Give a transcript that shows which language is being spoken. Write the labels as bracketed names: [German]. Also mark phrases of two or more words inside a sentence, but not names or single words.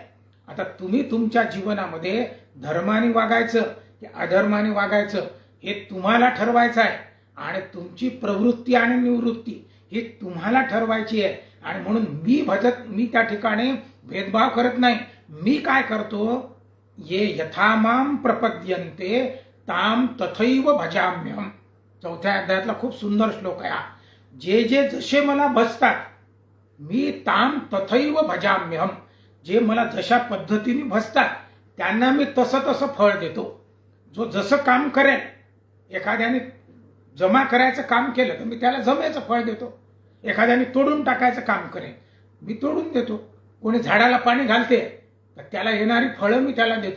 [Marathi] आता तुम्ही तुमच्या जीवनामध्ये धर्माने वागायचं की अधर्माने वागायचं हे तुम्हाला ठरवायचं आहे आणि तुमची प्रवृत्ती आणि निवृत्ती ही तुम्हाला ठरवायची आहे. आणि म्हणून मी त्या ठिकाणी भेदभाव करत नाही. मी काय करतो, [Sanskrit] ये यथामाम प्रपद्यन्ते ताम तथैव भजाम्यहम. [Marathi] 4थ्या अध्यायातला खूप सुंदर श्लोक आहे हा. जे जे जसे मला भजतात मी [Sanskrit] ताम तथैव भजाम्यहम, [Marathi] जे मला जशा पद्धतीने भजतात त्यांना मी तसं फळ देतो. जो जसं काम करेल, एखाद्याने जमा करायचं काम केलं तर मी त्याला जमेचं फळ देतो. एखाद्याने तोडून टाकायचं काम करेल, मी तोडून देतो. कोणी झाडाला पाणी घालते तर त्याला येणारी फळं मी त्याला देतो.